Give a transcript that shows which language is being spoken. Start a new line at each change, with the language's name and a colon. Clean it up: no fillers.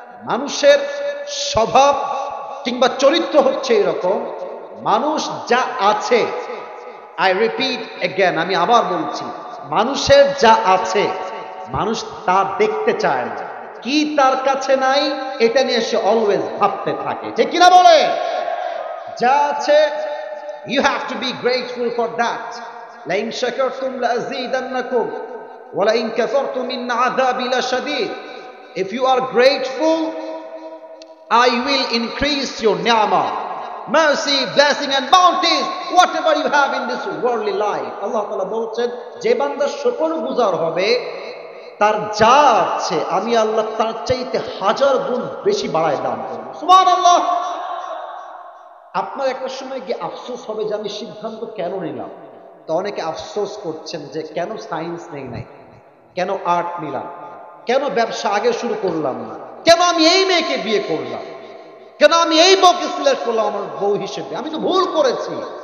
Bangla: মানুষের স্বভাব কিংবা চরিত্র হচ্ছে এরকম, মানুষ যা আছে,
English: I repeat again,
Bangla: আমি আবার বলছি, মানুষের যা আছে মানুষ তা দেখতে চায় না। কি তার কাছে নাই এটা নিয়ে সে অলওয়েজ ভাবতে থাকে, ঠিক কিনা বলে? যা আছে,
English: you have to be grateful for that.
Arabic: لئن شكرتم لأزيدنكم ولئن كفرتم إن عذابي لشديد.
English: If you are grateful, I will increase your ni'mah, mercy, blessing and bounties, whatever you have in this worldly life.
Bangla: আল্লাহ তাআলা বলছেন, যে বান্দা শুকরগুজার হবে তার যা আছে আমি আল্লাহ তার চাইতে 1000 গুণ বেশি বাড়ায় দান করব। সুবহানাল্লাহ। আপনার একটা সময় গিয়ে আফসোস হবে যে আমি সিদ্ধান্ত কেন নিলাম। তো অনেকে আফসোস করছেন যে কেন সায়েন্স নেই নাই, কেন আর্ট নিলাম, কেন ব্যবসা আগে শুরু করলাম না, কেন আমি এই মেয়েকে বিয়ে করলাম, কেন আমি এই বউকে সিলেক্ট করলাম আমার বউ হিসেবে, আমি তো ভুল করেছি।